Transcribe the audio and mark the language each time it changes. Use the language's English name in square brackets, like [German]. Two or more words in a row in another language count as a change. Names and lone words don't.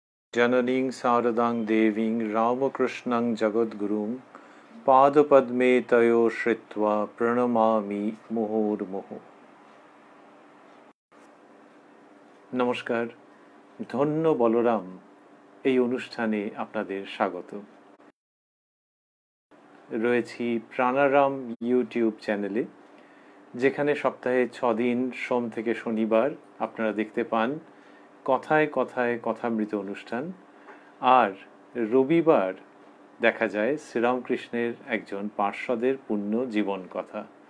[Sanskrit] जननीं शारदां देवीं रामकृष्णं जगद्गुरुं पादपद्मे तयो श्रित्वा प्रणमामि मुहुर्मुहुः। [Bangla] নমস্কার, ধন্য বলরাম এই অনুষ্ঠানে আপনাদের স্বাগত। রয়েছি প্রাণারাম ইউটিউব চ্যানেলে, যেখানে সপ্তাহে 6 দিন সোম থেকে শনিবার আপনারা দেখতে পান কথায় কথায় কথামৃত অনুষ্ঠান, আর রবিবার দেখা যায় শ্রীরামকৃষ্ণের একজন পার্ষদের পূর্ণ জীবন কথা।